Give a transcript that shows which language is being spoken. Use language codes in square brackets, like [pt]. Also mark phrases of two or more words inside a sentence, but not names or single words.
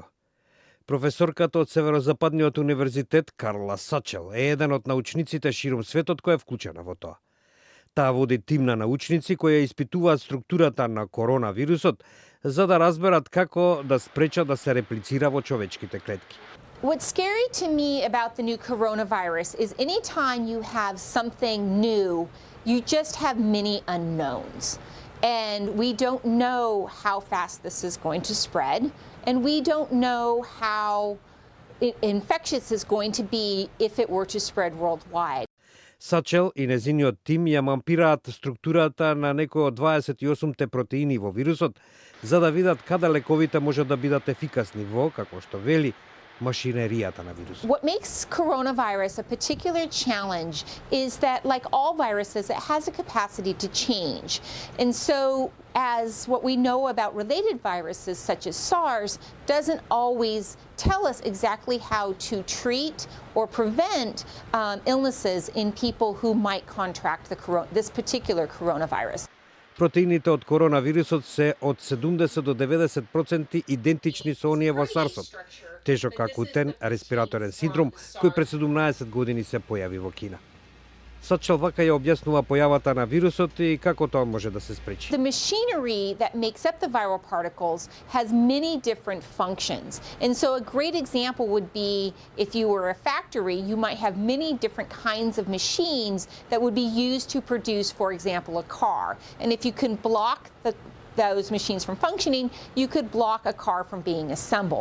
[mk] Професорката од Северозападниот универзитет Карла Сачел е еден од научниците широм светот која е вклучена во тоа. Таа води тим на научници кои испитуваат структурата на коронавирусот за да разберат како да спречат да се реплицира во човечките клетки. [en] What's scary to me about the new coronavirus is anytime you have something new, you just have many unknowns. And we don't know how fast this is going to spread, and we don't know how infectious is going to be if it were to spread worldwide. [mk] Сачел и незиниот тим ја мапираат структурата на некои од 28-те протеини во вирусот, за да видат каде лековите може да бидат ефикасни во, како што вели, машинеријата на вирусот. [en] What makes coronavirus a particular challenge is that, like all viruses, it has a capacity to change. And so, as what we know about related viruses, such as SARS, doesn't always tell us exactly how to treat or prevent illnesses in people who might contract this particular coronavirus. [mk] Протеините од коронавирусот се од 70 до 90% идентични со оние во SARS-от. Тежок акутен респираторен синдром, кој пред 17 години се појави во Кина. Сачел вака ја објаснува појавата на вирусот и како тоа може да се спречи. [en] The machinery that makes up the viral particles has many different functions. And so a great example would be if you were a factory, you might have many different kinds of machines that would be used to produce, for example, a car. And if you can block those machines from functioning, you could block a car from being assembled.